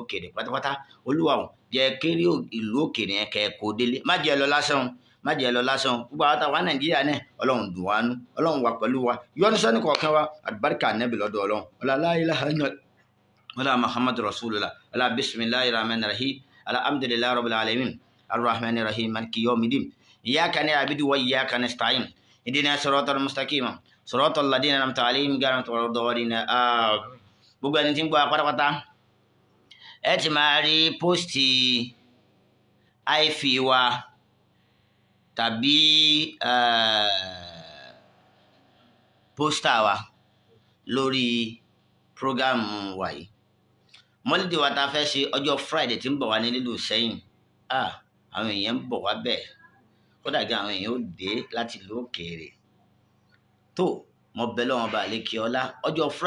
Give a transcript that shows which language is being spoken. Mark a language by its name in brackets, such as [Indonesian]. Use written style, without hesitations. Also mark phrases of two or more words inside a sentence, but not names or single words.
[Yoruba] òkèèrè pátápátá Olúwa ò jẹ́ kéré ìlú òkèèrè yẹn kẹ́ kó délé má jẹ́ lọ lásán má jẹ́ lọ lásán gbogbo àwọn táwa Nàìjíríà náà Ọlọ́run dùn wá nú Ọlọ́run wà pẹ̀lú wa yọ́nú sẹ́ni kọ̀ọ̀kan wa àlùbáríkà Ànábì lọ́dọ̀ Ọlọ́run ọlá [Arabic] لا إله إلا الله [Yoruba] ọlá [Arabic] محمد رسول الله [Yoruba] ọlá [Arabic] بسم الله الرحمن الرحيم الحمد لله رب العالمين الرحمن الرحيم مالك يوم الدين إياك نعبد وإياك نستعين اهدنا الصراط المستقيم صراط الذين أنعمت عليهم غير المغضوب عليهم [Yoruba] gbogbo ẹni tí ń gbọ́ pátápátá ẹ ti máa rí pósìtì àìfi wa tàbí pósítà wa lórí prógámù wa yìí mọ́lídé wa ta fẹ́ ṣe ọjọ́ Friday tí ń bọ̀ wá ní nílùú Ìṣẹ́yìn àwọn èèyàn ń bọ̀ wá bẹ́ẹ̀ kódà gan àwọn èèyàn ó dé láti ìlú òkèèrè tó mọ bẹ́ẹ̀ lọ́wọ́n bá lékè ọlá ọjọ́ Friday.